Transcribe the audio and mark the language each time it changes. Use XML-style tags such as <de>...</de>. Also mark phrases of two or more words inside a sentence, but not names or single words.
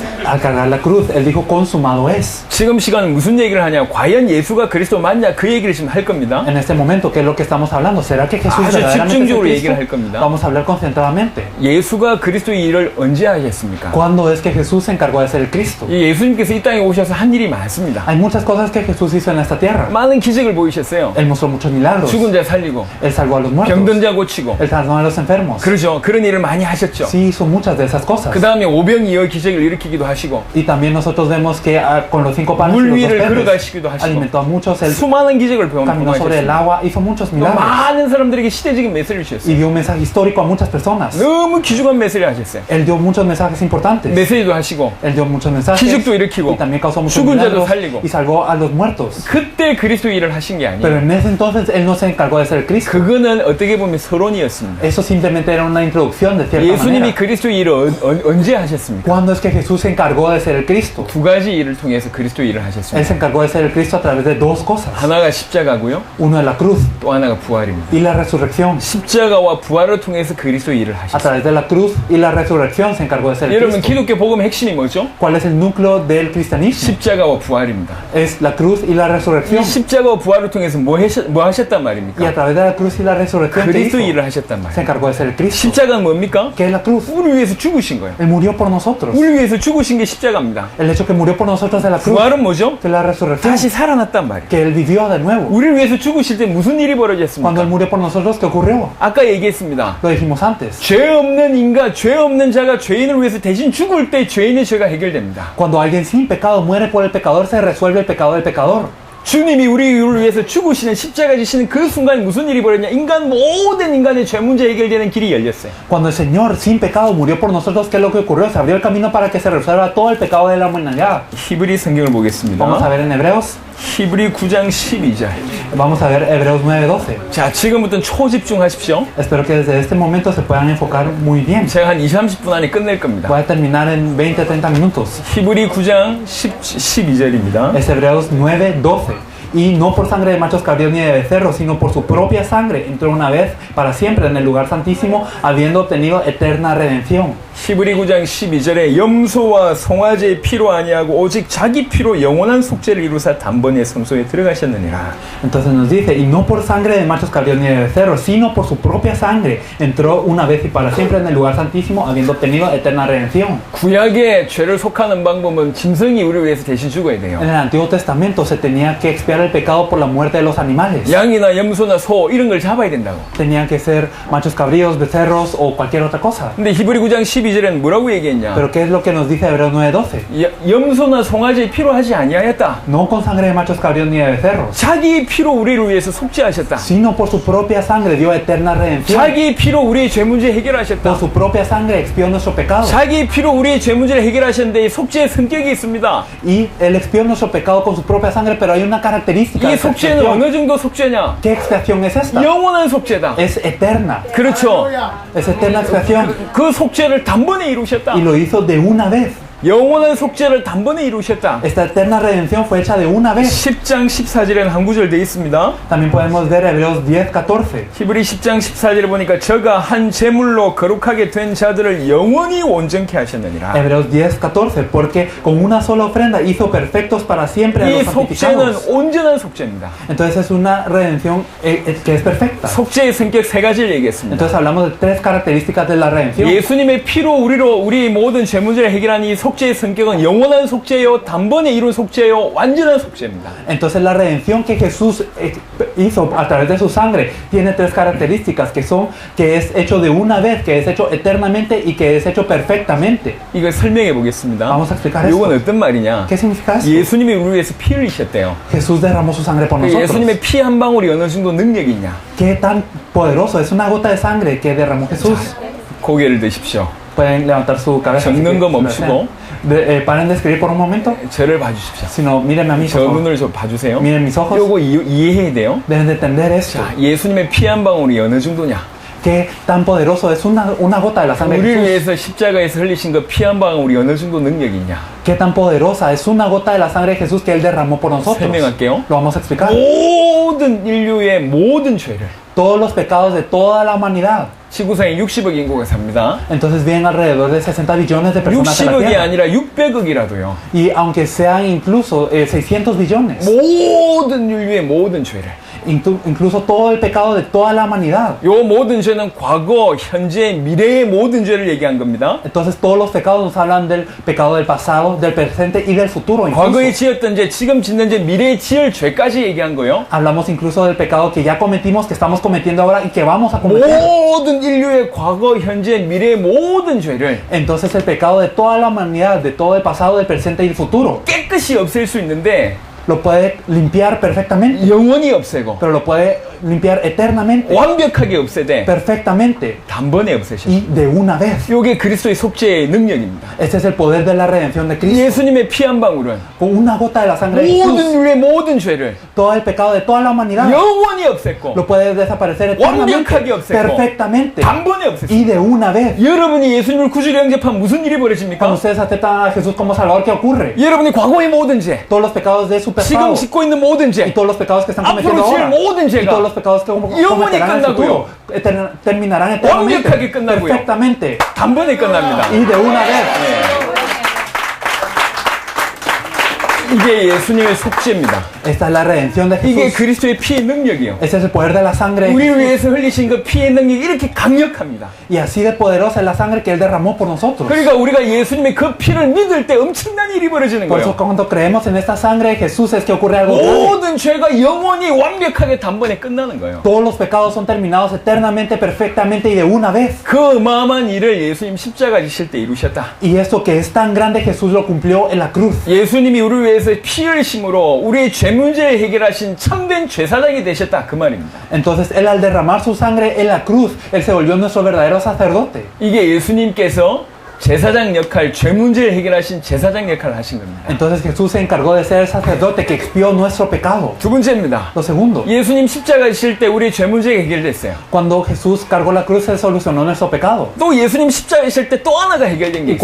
<es>Al cargar la cruz, Él dijo, consumado es.</es> <ko>지금 시간은 무슨 얘기를 하냐? 과연 예수가 그리스도 맞냐? 그 얘기를 지금 할 겁니다.</ko> <es>En este momento, ¿qué es lo que estamos hablando? ¿Será que Jesús</es> <ko>아주</ko> <es>verdaderamente es</es> <ko>집중적으로</ko> <es>el</es> <ko>얘기를 할</ko> <es>Cristo?</es> <ko>겁니다.</ko> <es>Vamos a hablar concentradamente.</es> <ko>예수가 그리스도의 일을 언제 하셨습니까?</ko> <es>¿Cuándo es que Jesús se encargó de ser el Cristo?</es> <ko>이 예수님께서 이 땅에 오셔서 한 일이 많습니다.</ko> <es>Hay muchas cosas que Jesús hizo en esta tierra.</es> <ko>많은 기적을 보이셨어요.</ko> <es>Él mostró muchos milagros.</es> <ko>죽은 자 살리고</ko> <es>Él salvó a los muertos.</es> <ko>병든 자 고치고</ko> <es>Él sanó a los enfermos.</es> <ko>그러죠. 그런 일을 많이 하셨죠.</ko> <es>Sí, hizo muchas de esas cosas.</es> <ko>그 다음에 오병이어 기적을 일으키기도 하시고</ko> <es>Y también nosotros vemos que con los 5 panes y</es> <ko>물</ko> <es>los 2</es> <ko>위를</ko> <es>peces</es> <ko>걸어가시기도 하시고</ko> <es>alimentó a muchos. Él</es> <ko>수많은 기적을</ko> <es>caminó sobre el</es> <ko>경험하셨습니다.</ko> <es>agua, hizo muchos</es> <ko>또</ko> <es>milagros.</es> <ko>많은 사람들에게 시대적인 메시지를</ko> <es>Y</es> <ko>주셨어요.</ko> <es>dio un mensaje histórico a muchas personas.</es> <ko>너무 귀중한 메시지를 하셨어요.</ko> <es>Él dio muchos mensajes importantes.</es> <ko>메시지도 하시고</ko> <es>Él dio muchos mensajes.</es> <ko>기적도 일으키고</ko> <es>Y también causó muchos</es> <ko>죽은 자도</ko> <es>milagros.</es> <ko>살리고</ko> <es>Y salvó a los muertos.</es> <ko>그때 그리스도 일을 하신 게</ko> <es>Pero</es> <ko>아니에요.</ko> <es>en ese entonces Él no se encargó de ser Cristo.</es> <ko>그거는 어떻게 보면 서론이었습니다.</ko> <es>Eso simplemente era una introducción de cierta</es> <ko>예수님이</ko> <es>manera.</es> <ko>그리스도 일을 언제 하셨습니까?</ko> <es>¿Cuándo es que Jesús se encargó de ser el Cristo?</es> <ko>두 가지 일을 통해서 그리스도 일을</ko> <es>Él</es> <ko>하셨습니다.</ko> <es>se encargó de ser el Cristo a través de 2 cosas.</es> <ko>하나가 십자가고요.</ko> <es>Uno es la cruz</es> <ko>또 하나가 부활입니다.</ko> <es>y la resurrección.</es> <ko>십자가와 부활을 통해서 그리스도 일을</ko> <es>A</es> <ko>하셨어요.</ko> <es>través de la cruz y la resurrección se encargó de ser el</es> <ko>여러분</ko> <es>Cristo.</es> <ko>기독교 복음의 핵심이 뭐죠?</ko> <es>¿Cuál es el núcleo del cristianismo?</es> <ko>십자가와 부활입니다.</ko> <es>Es la cruz y la</es> <ko>이</ko> <es>resurrección.</es> <ko>십자가와 부활을 통해서 뭐 하셨단</ko> <es>Y a</es> <ko>말입니까?</ko> <es>través de la cruz y la resurrección ¿qué</es> <ko>그리스도</ko> <es>hizo?</es> <ko>일을 하셨단</ko> <es>Se</es> <ko>말이에요.</ko> <es>encargó de ser el Cristo.</es> <ko>십자가는 뭡니까?</ko> <es>¿Qué es la cruz?</es> <ko>우리 위해서 죽으신 거예요.</ko> <es>Él murió por nosotros.</es> <ko>우리 위해서 죽으신 게 십자가입니다.</ko> <es>El hecho que murió por nosotros es la cruz.</es> <ko>부활은 뭐죠?</ko> <es>Que es la resurrección.</es> <ko>다시 살아났단 말이에요.</ko> <es>Que Él vivió de nuevo.</es> <ko>우리를 위해서 죽으실 때 무슨 일이</ko> <es>Cuando Él</es> <ko>벌어졌습니까?</ko> <es>murió por nosotros, ¿qué ocurrió?</es> <ko>아까 얘기했습니다.</ko> <es>Lo dijimos antes.</es> <ko>죄 없는 인간, 죄 없는 자가 죄인을 위해서 대신 죽을 때 죄인의 죄가 해결됩니다.</ko> <es>Cuando alguien sin pecado muere por el pecador, se resuelve el pecado del pecador.</es> <ko>주님이 우리를 위해서 죽으시는 십자가 지시는 그 순간 무슨 일이 벌어졌냐? 모든 인간의 죄 문제 해결되는 길이 열렸어요.</ko> <es>Cuando el Señor sin pecado murió por nosotros, ¿qué es lo que ocurrió? Se abrió el camino para que se resuelva todo el pecado de la humanidad.</es> <ko>히브리 성경을 보겠습니다.</ko> <es>Vamos a ver en Hebreos.</es> <ko>히브리 9장 12절.</ko> <es>Vamos a ver Hebreos 9:12.</es> <ko>자, 지금부터는 초집중하십시오.</ko> <es>Espero que desde este momento se puedan enfocar muy bien.</es> <ko>제가 한 20-30분 안에 끝낼 겁니다.</ko> <es>Voy a terminar en 20-30 minutos.</es> <ko>히브리 9장 12절입니다.</ko> <es>Es Hebreos 9:12. Y no por sangre de machos cabríos ni de becerros, sino por su propia sangre entró una vez para siempre en el lugar santísimo, habiendo obtenido eterna redención.</es> <ko>히브리 9장 12절에 염소와 송아지의 피로 아니하고 오직 자기 피로 영원한 속죄를 이루사 단번에 성소에 들어가셨느니라.</ko> <es>Entonces nos dice, y no por sangre de machos cabríos ni de becerros, sino por su propia sangre entró una vez y para siempre en el lugar santísimo, habiendo obtenido eterna redención.</es> <ko>구약의 죄를 속하는 방법은 짐승이 우리를 위해서 대신 죽어야 돼요.</ko> <es>En el Antiguo Testamento se tenía que expiar el pecado por la muerte de los animales.</es> <ko>양이나 염소나 소 이런 걸 잡아야 된다고.</ko> <es>Tenían que ser machos cabríos, becerros o cualquier otra cosa.</es> <ko>근데 히브리 9장 12절에는 뭐라고 얘기했냐?</ko> <es>Pero ¿qué es lo que nos dice Hebreos 9:12?</es> <ko>염소나 송아지의 피로 하지 아니하였다.</ko> <es>No con sangre de machos cabríos ni de becerros,</es> <ko>자기 피로 우리를 위해서 속죄하셨다.</ko> <es>sino por su propia sangre dio eterna redención.</es> <ko>자기 피로 우리의 죄 문제</ko> <es>Por</es> <ko>해결하셨다.</ko> <es>su propia sangre expió nuestro pecado.</es> <ko>자기 피로 우리의 죄 문제를 해결하셨는데 이 속죄의 성격이 있습니다.</ko> <es>Y Él expió nuestro pecado con su propia sangre, pero hay una característica de</es> <ko>이</ko> <es>esta</es> <ko>속죄는</ko> <es>expiación.</es> <ko>어느 정도 속죄냐?</ko> <es>¿Qué expiación es esta?</es> <ko>영원한 속죄다.</ko> <es>Es eterna.</es> <ko>그렇죠.</ko> <es>Es eterna expiación.</es> <ko>그 속죄를 단번에 이루셨다.</ko> <es>Y lo hizo de una vez.</es> <ko>영원한 속죄를 단번에 이루셨다.</ko> <es>Esta eterna redención fue hecha de una vez.</es> <ko>10장 14절에는 한 구절 되어 있습니다.</ko> <es>También podemos ver Hebreos 10:14.</es> <ko>히브리 10장 14절에 보니까 저가 한 제물로 거룩하게 된 자들을 영원히 온전케 하셨느니라.</ko> <es>Hebreos 10:14, porque con una sola ofrenda hizo perfectos para siempre a</es> <ko>이</ko> <es>los</es> <ko>속죄는</ko> <es>santificados.</es> <ko>온전한 속죄입니다.</ko> <es>Entonces es una redención que es perfecta.</es> <ko>속죄의 성격 세 가지를 얘기했습니다.</ko> <es>Entonces hablamos de 3 características de la redención.</es> <ko>예수님의 피로 우리의 모든 죄 문제를 해결한 이 속죄의 성격은 영원한 속죄요, 단번에 이룬 속죄요, 완전한 속죄입니다.</ko> <es>Entonces la redención que Jesús hizo a través de su sangre tiene tres características que es hecho de una vez, que es hecho eternamente y que es hecho perfectamente.</es> <ko>이걸 설명해 보겠습니다.</ko> <es>Vamos a explicar</es> <ko>이건</ko> <es>esto.</es> <ko>어떤 말이냐?</ko> <es>¿Qué significa eso?</es> <ko>예수님이 우리 위해서 피 흘리셨대요.</ko> <es>Jesús derramó su sangre por nosotros.</es> <ko>예수님의 피 한 방울이 어느 정도 능력이 있냐?</ko> <es>¿Qué tan poderoso es una gota de sangre que derramó Jesús?</es> <ko>고개를 드십시오.</ko> <es>Pueden levantar su cabeza.</es> <ko>적는 거</ko> <es>si lo</es> <ko>멈추고.</ko> <es>desean. Paren de escribir por un momento.</es> <ko>저를 봐주십시오.</ko> <es>Sino mírenme a mí,</es> <ko>저</ko> <es>por favor.</es> <ko>눈을 좀 봐주세요.</ko> <es>Miren mis ojos.</es> <ko>요거 이해해야 돼요.</ko> <es>Deben de entender esto.</es> <ko>자, 예수님의 피 한 방울이 어느 정도냐?</ko> <es>¿Qué tan poderoso es una gota de la sangre de</es> <ko>우리를</ko> <es>Jesús?</es> <ko>위해서 십자가에서 흘리신 그 피 한 방울이 어느 정도 능력이 있냐?</ko> <es>¿Qué tan poderosa es una gota de la sangre de Jesús que Él derramó por nosotros?</es> <ko>설명할게요.</ko> <es>Lo vamos a explicar.</es> <ko>모든 인류의 모든 죄를</ko> <es>Todos los pecados de toda la humanidad.</es> <ko>지구상에 60억 인구가 삽니다.</ko> <es>Entonces viven alrededor de 60 billones de personas en la</es> <ko>60억이</ko> <es>Tierra.</es> <ko>아니라 600억이라도요.</ko> <es>Y aunque sean incluso 600 billones,</es> <ko>모든 인류의 모든 죄를.</ko> <es>incluso todo el pecado de toda la humanidad.</es> <ko>요 모든 죄는 과거, 현재, 미래의 모든 죄를 얘기한 겁니다.</ko> <es>Entonces todos los pecados nos hablan del pecado del pasado, del presente y del futuro.</es> <ko>과거에</ko> <es>Incluso.</es> <ko>지었던 죄, 지금 짓는 죄, 미래에 지을 죄까지 얘기한 거예요.</ko> <es>Hablamos incluso del pecado que ya cometimos, que estamos cometiendo ahora y que vamos a cometer.</es> <ko>모든 인류의 과거, 현재, 미래의 모든 죄를</ko> <es>Entonces el pecado de toda la humanidad, de todo el pasado, del presente y el futuro,</es> <ko>깨끗이 없앨 수 있는데</ko> <es>lo puede limpiar perfectamente,</es> <ko>영원히 없애고</ko> <es>pero lo puede limpiar eternamente,</es> <ko>완벽하게 없애되</ko> <es>perfectamente</es> <ko>단번에 없애셔.</ko> <es>y de una vez.</es> <ko>이게 그리스도의 속죄의 능력입니다.</ko> <es>Este es el poder de la redención de Cristo.</es> <ko>예수님의 피 한 방울은</ko> <es>Con una gota de la sangre de</es> <ko>모든</ko> <es>Jesús,</es> <ko>인류의 모든 죄를</ko> <es>todo el pecado de toda la humanidad</es> <ko>영원히 없앴고</ko> <es>lo puede desaparecer eternamente,</es> <ko>완벽하게 없앴고</ko> <es>perfectamente</es> <ko>단번에 없앴어요.</ko> <es>y de una vez.</es> <ko>여러분이 예수님을 구주로 영접하면 무슨 일이</ko> <es>Cuando</es> <ko>벌어집니까?</ko> <es>ustedes aceptan a Jesús como Salvador, ¿qué ocurre?</es> <ko>여러분이 과거의 모든 죄,</ko> <es>Todos los pecados de su</es> <ko>지금</ko> <es>pasado</es> <ko>짓고 있는 모든</ko> <es>y</es> <ko>죄,</ko> <es>todos los pecados que están</es> <ko>앞으로</ko> <es>cometiendo</es> <ko>지을</ko> <es>ahora</es> <ko>모든</ko> <es>y todos los</es> <ko>죄가</ko> <es>pecados que</es> <ko>영원히</ko> <es>cometerán en el futuro terminarán eternamente,</es> <ko>완벽하게 끝나고요.</ko> <es>perfectamente</es> <ko>단번에 끝납니다.</ko> <es>y de una vez.</es> <ko>이게 예수님의 속죄입니다.</ko> <es>Esta es la redención de</es> <ko>이게</ko> <es>Jesús.</es> <ko>그리스도의 피의 능력이요.</ko> <es>Este es el poder de la sangre de</es> <ko>우리를</ko> <es>Jesús.</es> <ko>위해서 흘리신 그 피의 능력이 이렇게 강력합니다.</ko> <es>Y así de poderosa es la sangre que Él derramó por nosotros.</es> <ko>그러니까 우리가 예수님의 그 피를 믿을 때 엄청난 일이 벌어지는</ko> <es>Por eso</es> <ko>거예요.</ko> <es>cuando creemos en esta sangre de Jesús es que ocurre algo grave.</es> <ko>모든 죄가 영원히 완벽하게 단번에 끝나는 거예요.</ko> <es>Todos los pecados son terminados eternamente, perfectamente y de una vez.</es> <ko>그 어마어마한 일을 예수님 십자가 지실 때 이루셨다.</ko> <es>Y esto que es tan grande Jesús lo cumplió en la cruz.</es> <ko>예수님이 우리를 위해서 피 흘리심으로 우리의 죄 문제를 해결하신 참된 죄사장이 되셨다 그 말입니다.</ko> <es>Entonces Él al derramar su sangre en la cruz, Él se volvió nuestro verdadero sacerdote.</es> <ko>이게 예수님께서 제사장 역할, 죄 문제를 해결하신 제사장 역할을 하신 겁니다.</ko> <es>Entonces Jesús se encargó de ser el sacerdote que expió nuestro pecado.</es> <ko>두 번째입니다.</ko> <es>Lo segundo,</es> <ko>예수님 십자가 지실 때 우리의 죄 문제가 해결됐어요.</ko> <es>cuando Jesús cargó la cruz, Él solucionó nuestro pecado.</es> <ko>또 예수님 십자가 지실 때 또 하나가 해결된 게</ko>